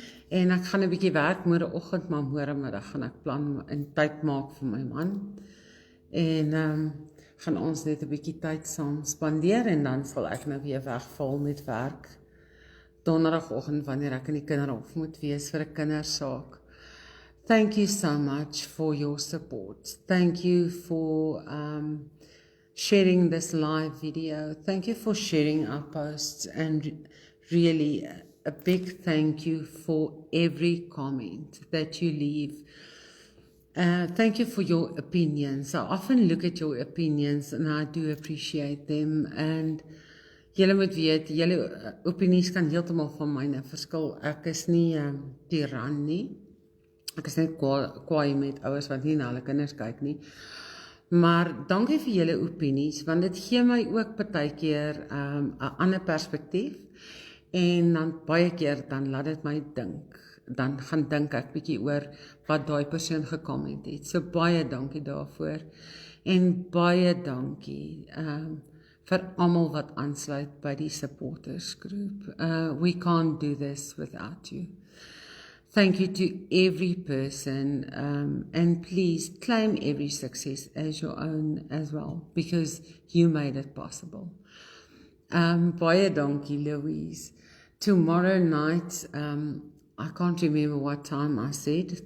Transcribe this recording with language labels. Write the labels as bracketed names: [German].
[Afrikaans] En ek gaan 'n bietjie werk môreoggend, maar môremiddag gaan ek plan en tyd maak vir my man. En gaan ons net 'n bietjie tyd saam spandeer en dan sal ek nou weer wegval met werk. Donderdagoggend wanneer ek in die kinderhof moet wees vir 'n kindersaak. [English] Thank you so much for your support. Thank you for sharing this live video. Thank you for sharing our posts, and really a big thank you for every comment that you leave. Thank you for your opinions. I often look at your opinions and I do appreciate them. [Afrikaans] And julle moet weet, julle opinies kan heeltemal van myne verskil. Ek is nie tiran nie. Ek is net kwaai met ouers wat nie na hulle kinders kyk nie. Maar dankie vir julle opinies, want dit gee my ook partykeer 'n ander perspektief. En dan baie keer dan laat dit my dink. Dan gaan dink ek bietjie oor wat daai persoon gekomment het. So baie dankie daarvoor. En baie dankie vir almal wat aansluit by die supporters group. [English] We can't do this without you. Thank you to every person, and please claim every success as your own as well, because you made it possible. [Afrikaans] Baie dankie, [English] Louise. Tomorrow night, I can't remember what time I said.